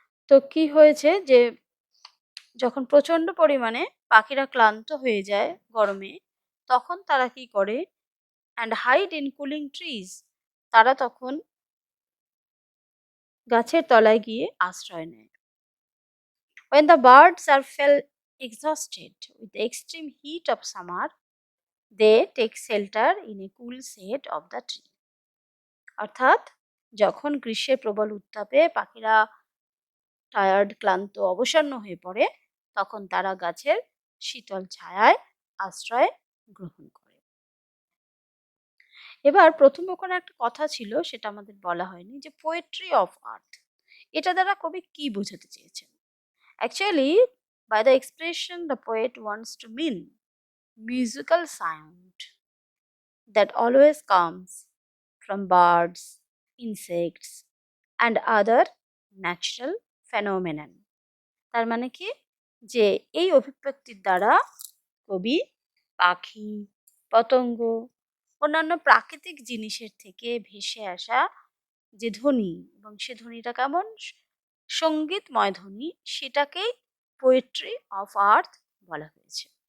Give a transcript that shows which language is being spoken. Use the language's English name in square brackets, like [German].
[Bangla] তো কি হয়েছে যে যখন প্রচন্ড পরিমাণে পাখিরা ক্লান্ত হয়ে যায় গরমে, তখন তারা কি করে, [English] and hide in cooling trees, [Bangla] তারা তখন গাছের তলায় গিয়ে আশ্রয় নেয়। [English] When the birds are fell exhausted with the extreme heat of summer, they take shelter in a cool shade of the tree. [Bangla] অর্থাৎ যখন গ্রীষ্মের প্রবল উত্তাপে পাখিরা টায়ার্ড, ক্লান্ত, অবসন্ন হয়ে পড়ে, তখন তারা গাছের শীতল ছায়ায় আশ্রয় গ্রহণ করে। এবার প্রথম ওখানে একটা কথা ছিল, সেটা আমাদের বলা হয়নি, যে পোয়েট্রি অফ আর্থ, এটা দ্বারা কবি কি বোঝাতে চেয়েছেন। [English] Actually by the expression the poet wants to mean musical sound that always comes from birds, insects and other natural phenomenon. [Bangla] তার মানে কি, যে এই অভিব্যক্তির দ্বারা কবি পাখি, পতঙ্গ, অন্যান্য প্রাকৃতিক জিনিসের থেকে ভেসে আসা যে ধ্বনি, এবং সে ধ্বনিটা কেমন সঙ্গীতময় ধ্বনি, সেটাকেই পোয়েট্রি অফ আর্থ বলা হয়েছে।